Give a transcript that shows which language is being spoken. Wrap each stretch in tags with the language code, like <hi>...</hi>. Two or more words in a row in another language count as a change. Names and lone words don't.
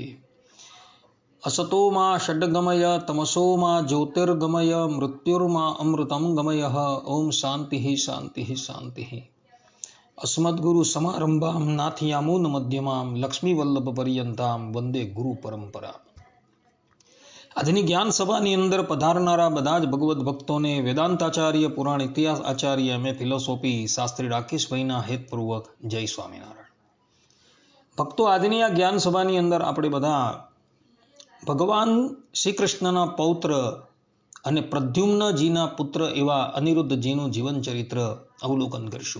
<sa>असतो मा षड्गमय तमसो मा ज्योतिर्गमय मृत्युर्मा अमृतं गमय। ओम शांति शांति शांति। अस्मद्गुरु समारंभां नाथयामून मध्यमां लक्ष्मीवल्लभ पर्यंतां वंदे गुरु परंपरा।</sa> <gu>આજની જ્ઞાન સભાની અંદર પધારનારા બધા જ ભગવદ્ ભક્તોને વેદાંતાચાર્ય પુરાણ ઇતિહાસ આચાર્ય એમ.એ. ફિલોસોફી શાસ્ત્રી રાકેશભાઈના હેતપૂર્વક જય સ્વામિનારાયણ। ભક્તો, આજની આ જ્ઞાન સભાની અંદર આપણે બધા ભગવાન શ્રી કૃષ્ણના પૌત્ર અને પ્રદ્યુમ્નજીના પુત્ર એવા અનિરુદ્ધજીનું જીવન ચરિત્ર અવલોકન કરીશું।</gu>